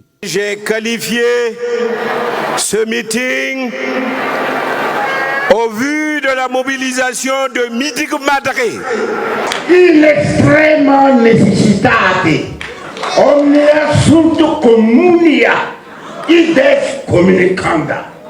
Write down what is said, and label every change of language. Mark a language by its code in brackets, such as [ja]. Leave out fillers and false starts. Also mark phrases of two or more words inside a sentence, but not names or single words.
[fr] J'ai qualifié ce meeting au vu de la mobilisation de Midig Madré. [la] In extrema necessitate, omnia sunt communia, ides communicanda.